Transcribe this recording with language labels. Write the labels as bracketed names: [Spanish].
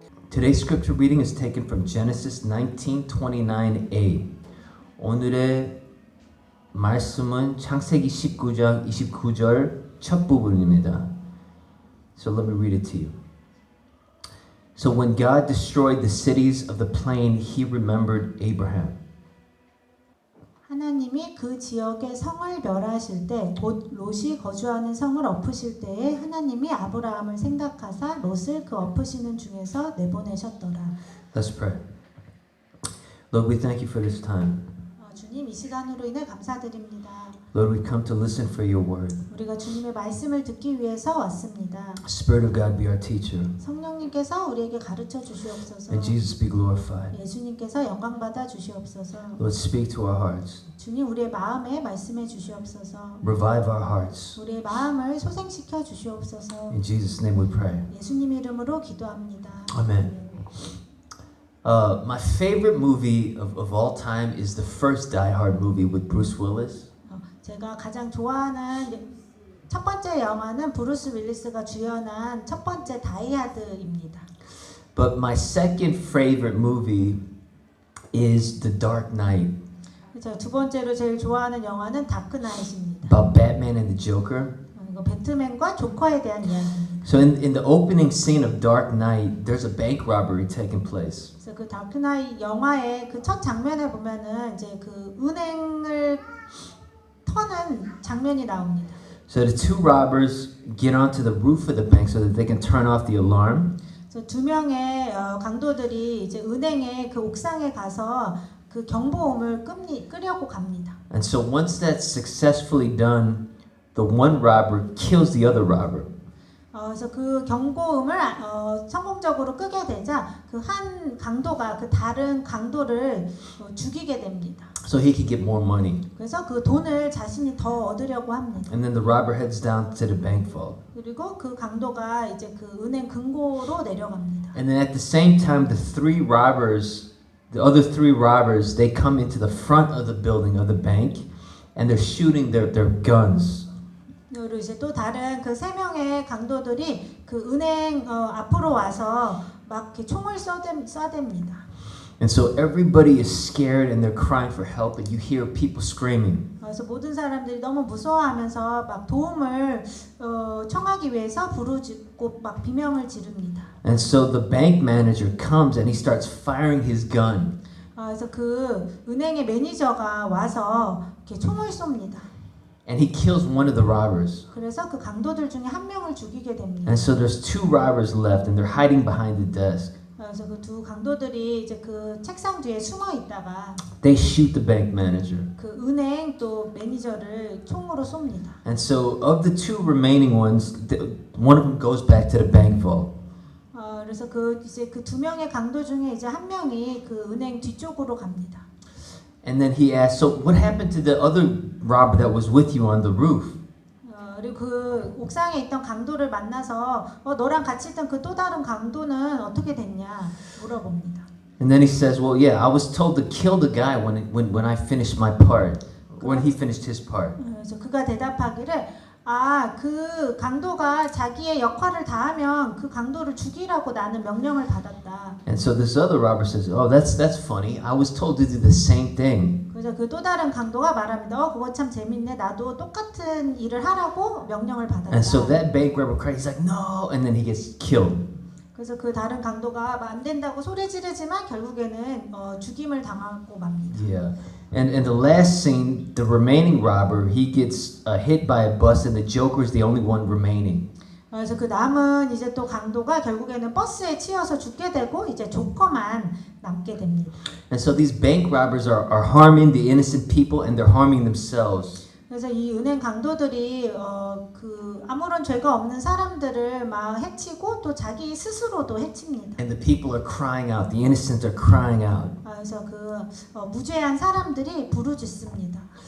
[English] Today's scripture reading is taken from Genesis 19:29a. [Korean] 오늘의 말씀은 창세기 19장 29절 첫 부분입니다. [English] So let me read it to you. So when God destroyed the cities of the plain, he remembered Abraham. [Korean] 하나님이 그 지역의 성을 멸하실 때, 곧 롯이 거주하는 성을 엎으실 때에 하나님이 아브라함을 생각하사 롯을 그 엎으시는 중에서 내보내셨더라. [English] Let's pray. Lord, we thank you for this time. [Korean] 주님, 이 시간으로 인해 감사드립니다. [English] Lord, we come to listen for your word. [Korean] 우리가 주님의 말씀을 듣기 위해서 왔습니다. [English] Spirit of God, be our teacher. [Korean] 성령님께서 우리에게 가르쳐 주시옵소서. [English] And Jesus be glorified. [Korean] 예수님께서 영광 받아 주시옵소서. [English] Lord, speak to our hearts. [Korean] 주님, 우리의 마음에 말씀해 주시옵소서. [English] Revive our hearts. [Korean] 우리의 마음을 소생시켜 주시옵소서. [English] In Jesus' name we pray. [Korean] 예수님 이름으로 기도합니다. [English] Amen. My favorite movie of all time is the first Die Hard movie with Bruce Willis. [Korean] 제가 가장 좋아하는 첫 번째 영화는 브루스 윌리스가 주연한 첫 번째 다이하드입니다. [English] But my second favorite movie is The Dark Knight. [Korean] 제가 두 번째로 제일 좋아하는 영화는 다크나잇입니다. [English] About Batman and the Joker. [Korean] 이거 배트맨과 조커에 대한 이야기입니다. [English] So in the opening scene of Dark Knight, there's a bank robbery taking place. [Korean] 그래서 그 다크나잇 영화의 그 첫 장면에 보면은 이제 그 은행을 터는 장면이 나옵니다. [English] So the two robbers get onto the roof of the bank so that they can turn off the alarm. [Korean] 그래서 두 명의 강도들이 이제 은행의 그 옥상에 가서 그 경보음을 끄려고 갑니다. [English] And so once that's successfully done, the one robber kills the other robber. [Korean] 그래서 그 경고음을 성공적으로 끄게 되자 그 한 강도가 그 다른 강도를 죽이게 됩니다. [English] So he could get more money. [Korean] 그래서 그 돈을 자신이 더 얻으려고 합니다. [English] And then the robber heads down to the bank vault. [Korean] 그리고 그 강도가 이제 그 은행 금고로 내려갑니다. [English] And then at the same time, the other three robbers, they come into the front of the building of the bank, and they're shooting their guns. [Korean] 그리고 이제 또 다른 그 세 명의 강도들이 그 은행 앞으로 와서 막 이렇게 총을 쏴댑니다. [English] And so everybody is scared and they're crying for help, and you hear people screaming. [Korean] 그래서 모든 사람들이 너무 무서워하면서 막 도움을 청하기 위해서 부르짖고 막 비명을 지릅니다. [English] And so the bank manager comes and he starts firing his gun. [Korean] 그래서 그 은행의 매니저가 와서 이렇게 총을 쏩니다. [English] And he kills one of the robbers. [Korean] 그래서 그 강도들 중에 한 명을 죽이게 됩니다. [English] And so there's two robbers left, and they're hiding behind the desk. [Korean] 그래서 그 두 강도들이 이제 그 책상 뒤에 숨어 있다가 [English] They shoot the bank manager. [Korean] 그 은행 또 매니저를 총으로 쏩니다. [English] And so of the two remaining ones, one of them goes back to the bank vault. [Korean] 그래서 그 이제 그 두 명의 강도 중에 이제 한 명이 그 은행 뒤쪽으로 갑니다. [English] And then he asks, so what happened to the other robber that was with you on the roof? [Korean] 그리고 그 옥상에 있던 강도를 만나서 너랑 같이 있던 그 또 다른 강도는 어떻게 됐냐 물어봅니다. [English] And then he says, well, yeah, I was told to kill the guy when I finished my part, when he finished his part. [Korean] 그래서 그가 대답하기를 그 강도가 자기의 역할을 다하면 그 강도를 죽이라고 나는 명령을 받았다. [English] And so this other robber says, oh, that's funny. I was told to do the same thing. [Korean] 그래서 그 또 다른 강도가 말합니다. 그거 참 재밌네. 나도 똑같은 일을 하라고 명령을 받았다. [English] And so that bank robber cries, he's like, no, and then he gets killed. [Korean] 그래서 그 다른 강도가 안 된다고 소리 지르지만 결국에는 죽임을 당하고 맙니다. [English] Yeah. And in the last scene, the remaining robber, he gets hit by a bus, and the Joker is the only one remaining. [Korean] 그래서 그 남은 이제 또 강도가 결국에는 버스에 치여서 죽게 되고 이제 조커만 남게 됩니다. [English] And so these bank robbers are harming the innocent people, and they're harming themselves. [Korean] 그래서 이 은행 강도들이 그 아무런 죄가 없는 사람들을 막 해치고 또 자기 스스로도 해칩니다. [English] And the people are crying out. The innocent are crying out. [Korean] 그래서 그 무죄한 사람들이 부르짖습니다.